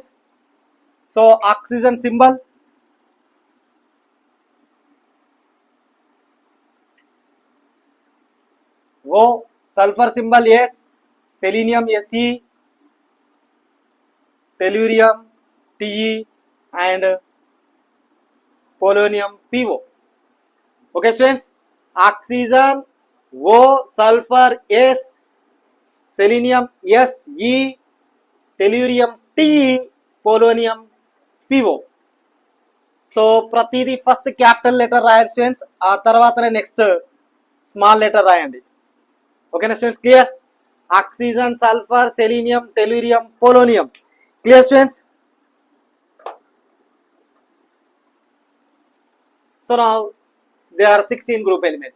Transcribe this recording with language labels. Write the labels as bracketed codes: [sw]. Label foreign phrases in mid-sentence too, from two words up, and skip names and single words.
[en] So oxygen symbol O, sulphur symbol S, selenium Se, tellurium Te and polonium PO. Okay students, oxygen O, sulfur S, selenium Se, tellurium Te, polonium PO. సో ప్రతిదీ first capital letter రాయాలి స్టూడెంట్స్, [te] ఆ తర్వాతనే [en] next small letter రాయండి. okay-na students, clear? oxygen, sulphur, selenium, tellurium, polonium. clear students? so now they are 16 group elements.